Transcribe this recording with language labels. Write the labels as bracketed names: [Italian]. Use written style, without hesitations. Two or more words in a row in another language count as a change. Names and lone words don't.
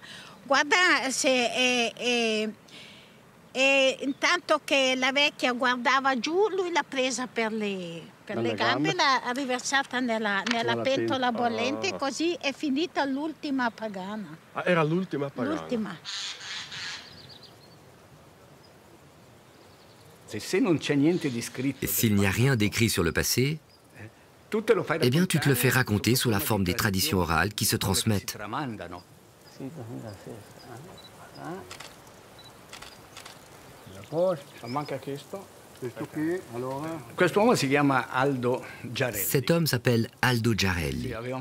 [Italian] Guarda se... E intanto che la vecchia guardava giù, lui l'ha presa per le gambe, l'ha riversata nella pentola bollente, così è finita l'ultima pagana. Ah, era l'ultima pagana? L'ultima. [French] S'il n'y a rien d'écrit sur le passé, eh bien tu te le fais raconter sous la forme des traditions orales qui se transmettent. Cet homme s'appelle Aldo Giarelli.